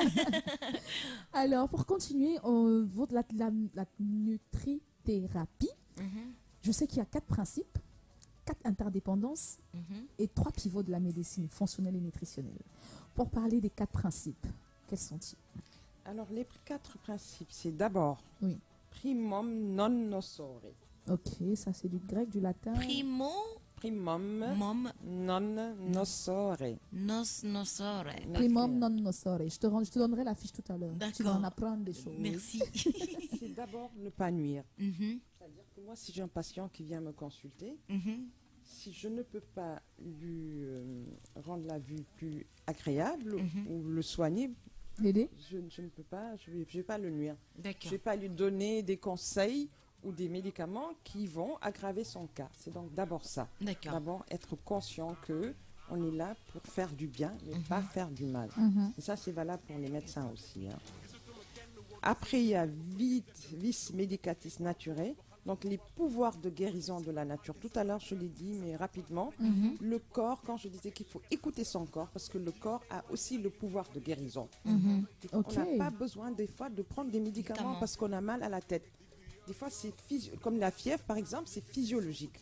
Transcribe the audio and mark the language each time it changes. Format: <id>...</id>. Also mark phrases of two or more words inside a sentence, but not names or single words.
<fr>Alors, pour continuer, la nutrithérapie, je sais qu'il y a 4 principes, 4 interdépendances et 3 pivots de la médecine fonctionnelle et nutritionnelle. Pour parler des 4 principes, quels sont-ils? Alors, les 4 principes, c'est d'abord</fr> <la>primum non nocere.</la> <fr>Ok, ça c'est du grec, du latin.</fr> <la>Primum non nocere. Primum non nocere.</la> <fr>Je te donnerai la fiche tout à l'heure. Tu vas en apprendre des choses. Merci. C'est d'abord ne pas nuire. C'est-à-dire que moi, si j'ai un patient qui vient me consulter, si je ne peux pas lui rendre la vue plus agréable ou le soigner, l'aider, je ne peux pas, je vais pas le nuire. Je ne vais pas lui donner des conseils ou des médicaments qui vont aggraver son cas. C'est donc d'abord ça. D'abord être conscient que on est là pour faire du bien, mais pas faire du mal. Et ça, c'est valable pour les médecins aussi. Hein. Après, il y a</fr> <la>vis medicatis naturae.</la> <fr>Donc, les pouvoirs de guérison de la nature. Tout à l'heure, je l'ai dit, mais rapidement, le corps, quand je disais qu'il faut écouter son corps, parce que le corps a aussi le pouvoir de guérison. On n'a pas besoin, des fois, de prendre des médicaments parce qu'on a mal à la tête. Des fois, c'est comme la fièvre, par exemple, c'est physiologique.</fr>